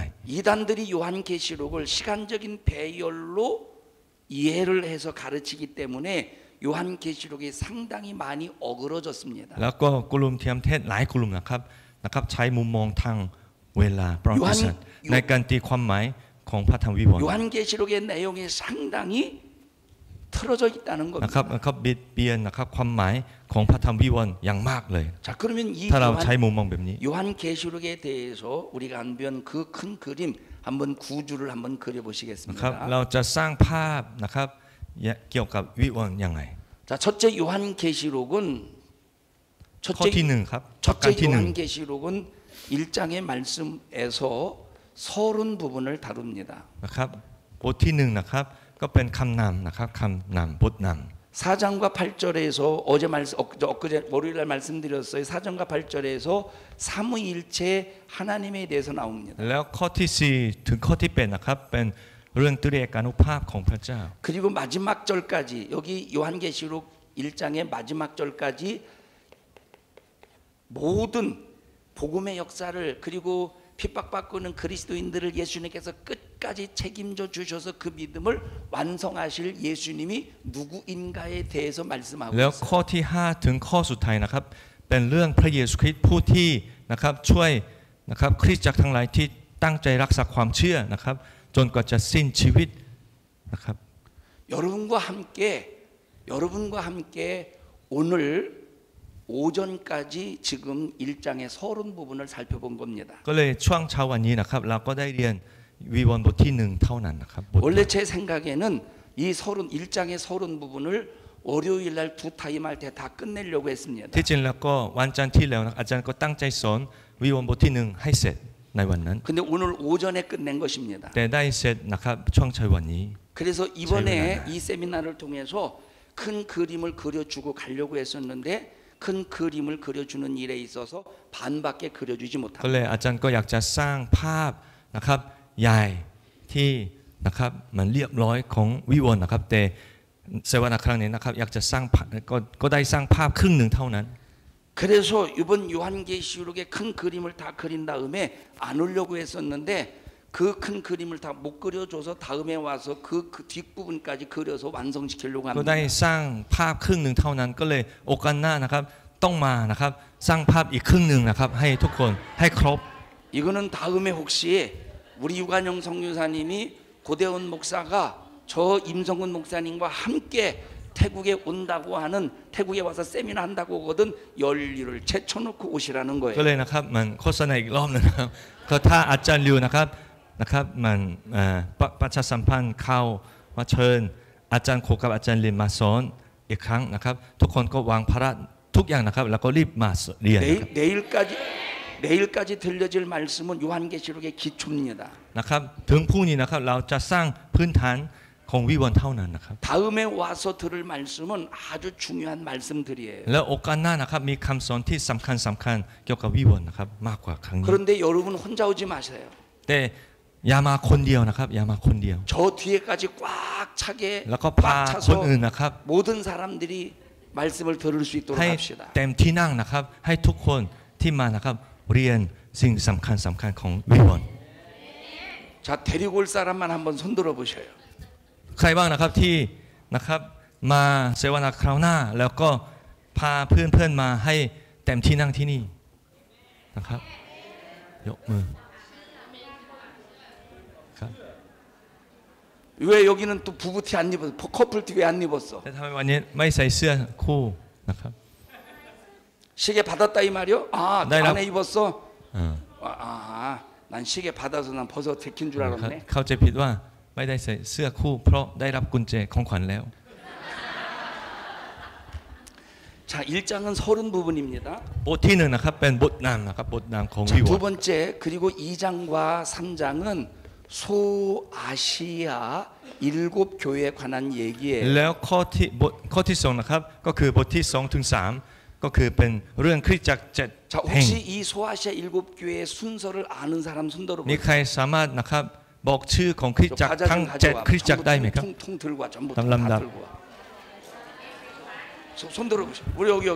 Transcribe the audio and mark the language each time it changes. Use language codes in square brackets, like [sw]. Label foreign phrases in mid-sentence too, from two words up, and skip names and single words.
[ko] 이단들이 요한계시록을 시간적인 배열로 이해를 해서 가르치기 때문에 요한계시록이 상당히 많이 어그러졌습니다. [th] แล้วก็กลุ่มเทียมเทศหลายกลุ่มนะครับใช้มุมมองทางเวลาประวัติศาสตร์ในการตีความหมายของพระธรรมวิวรณ์ [ko] 요한계시록의 내용이 상당히 틀어져 있다는 [th] นะครับ [ko] 겁니다. [th] เขาบิดเบียนนะครับความหมายของพระธรรมวิวรณ์อย่างมากเลย [ko] 자, 그러면 이 [th] ถ้าเราใช้มุมมองแบบนี้ [ko] 요한계시록에 대해서 우리가 한번 그 큰 그림 한번 구주를 한번 [th] นะครับ [ko] 그려보시겠습니다. [th] เราจะสร้างภาพนะครับเกี่ยวกับวิวรณ์ยังไง [ko] 자, 첫째 요한계시록은 [th] ข้อที่หนึ่งครับประกา [ko] 첫째 [th] รที่หนึ่ง [ko] 요한계시록은 1장의 말씀에서 서른 부분을 다룹니다. [th] นะครับบทที่หนึ่งนะครับก็เป็นคำนำนะครับคำนำบทน [ko] 4장과 8절에서 엊그제 월요일날 말씀드렸어요. 4장과 8절에서 삼위일체 하나님에 대해서 나옵니다. [th] ำแล้วข้อที่4ถึงข้อที่8นะครับเป็นเรื่องตรีเอกานุภาพของพระเจ้า [ko] 그리고 마지막 절까지 여기 요한계시록 1장의 마지막 절까지 모든 복음의 역사를 그리고 핍박받고 있는 그리스도인들을 예수님께서 끝까지 책임져 주셔서 그 믿음을 완성하실 예수님이 누구인가에 대해서 말씀하고 [th] แล้ว [ko] 있어요. [th] ข้อที่5ถึงข้อสุดท้ายนะครับเป็นเรื่องพระเยซูคริสต์ผู้ที่นะครับช่วยนะครับคริสตจักรทั้งหลายที่ตั้งใจรักษาความเชื่อนะครับจนกว่าจะสิ้นชีวิตนะครับ [ko] 여러분과 함께 오늘 오전까지 지금 1장의 서론 부분을 살펴본 겁니다. [th] ก็เลยช่วงเช้าวันนี้นะครับเราก็ได้เรียนวิวรณ์บทที่1เท่านั้นนะครับบท [ko] 원래 제 생각에는 이 서론 1장의 서론 부분을 월요일 날 두 타임 할 때 다 끝내려고 했습니다. [th] ที่จริงแล้วก็วันจันทร์ที่แล้วนะอาจารย์ก็ตั้งใจสอนวิวรณ์บทที่1ให้เสร็จในวันนั้น [ko] 근데 오늘 오전에 끝낸 것입니다. [th] แต่ได้เสร็จนะครับช่วงเช้าวันนี้ [ko] 그래서 이번에 이 세미나를 통해서 큰 그림을 그려주고 가려고 했었는데 큰 그림을 그려주는 일에 있어서 반밖에 그려주지 [th] ก็เลย [ko] 못합니다. [th] อาจารย์ก็อยากจะสร้างภาพนะครับใหญ่ที่นะครับมันเรียบร้อยของวิวรณ์นะครับแต่เสวนาครั้งนี้นะครับอยากจะสร้างก็ได้สร้างภาพครึ่งหนึ่งเท่านั้น [ko] 그래서 이번 요한계시록의 큰 그림을 다 그린 다음에 안 오려고 했었는데 그 큰 그림을 다 못 그려줘서 다음에 와서 그 뒷부분까지 그려서 완성시키려고 [th] ก็ได้ [ko] 합니다. [th] สร้างภาพครึ่งหนึ่งเท่านั้นก็เลยโอกาสหน้านะครับต้องมานะครับสร้างภาพอีกครึ่งหนึ่งนะครับให้ทุกคนให้ครบ [ko] 이거는 다음에 혹시 우리 유관영 성교사님이 고대원 목사가 저 임성근 목사님과 함께 태국에 온다고 하는 태국에 와서 세미나 한다고 하거든 열리를 제쳐놓고 오시라는 [th] ก็ [ko] 거예요. [th] เลยนะครับมันโฆษณาอีกรอบนึงนะครับก็ถ้าอาจารย์ลิวนะครับมันประชาสัมพันธ์เข้ามาเชิญอาจารย์โคกับอาจารย์ลินมาสอนอีกครั้งนะครับทุกคนก็วางภาระทุกอย่างนะครับแล้วก็รีบมาเรียน [ko] 내일까지 들려질 말씀은 요한계시록의 기초입니다. [th] นะครับถึงพรุ่งนี้นะครับเราจะสร้างพื้นฐานของวิวรณ์เท่านั้นนะครับ [ko] 다음에 와서 들을 말씀은 아주 중요한 말씀들이에요. [th] แล้วโอกาสหน้านะครับมีคำสอนที่สำคัญเกี่ยวกับวิวรณ์นะครับมากกว่าครั้งนี้ [ko] 그런데 여러분 혼자 오지 마세요. [th] แต่อย่ามาคนเดียวนะครับอย่ามาคนเดียว [ko] 저 뒤에까지 꽉 차게 [th] แล้วก็พา [ko] 꽉 [th] คน [ko] 차서 [th] อื่นนะครับ [ko] 모든 사람들이 말씀을 들을 수 있도록 [th] ให้ [ko] 합시다. [th] เต็มที่นั่งนะครับให้ทุกคนที่มานะครับเรียนสิ่งสำคัญของวิวรณ์ [ko] 자, 데리고 올 사람만 한번 손들어 보셔요. [th] ใครบ้างนะครับที่นะครับมาเสวนาคราวหน้าแล้วก็พาเพื่อนมาให้เต็มที่นั่งที่นี่นะครับยกมือครับ [ko] 왜 여기는 또 부부티 안 입었어? 커플티 왜 안 입었어? [th] แต่ทำไมวันนี้ไม่ใส่เสื้อคู่นะครับ [ko] 시계 받았다 이 말이요? 아, 네, 안에 입었어? [th] อ่า [ko] 난 시계 받아서 난 벗어 제낀 줄 [th] ครับ [ko] 알았네. [th] เข้าใจผิดว่าไม่ได้ใส่เสื้อคู่เพราะได้รับกุญแจของขวัญแล้ว [ko] 자, 1장은 서른 부분입니다. [th] บทที่1นะครับเป็นบทนำนะครับบทนำของ [ko] 자, [th] วิวร [ko] 두 [th] ณ์ [ko] 번째 그리고 2장과 3장은 소아시아 7 교회에 관한 얘기예요. [th] แล้วข้อที่2นะครับก็คือบทที่2ถึง3ก็คือเป็นเรื่องคริสตจักร7 [ko] 자, [th] แห่ง [ko] 혹시 이 소아시아 7 교회의 순서를 아는 사람 손들어 [th] มี [ko] 보세요. [th] ใครสามารถนะครับบอกชื่อของคริสตจักรทั้ง7คริสตจักรได้ไหมครับ [ko] 통 들고 와. 전부 다 다 람답. 들고 와. 손 들어 보세요. 우리 여기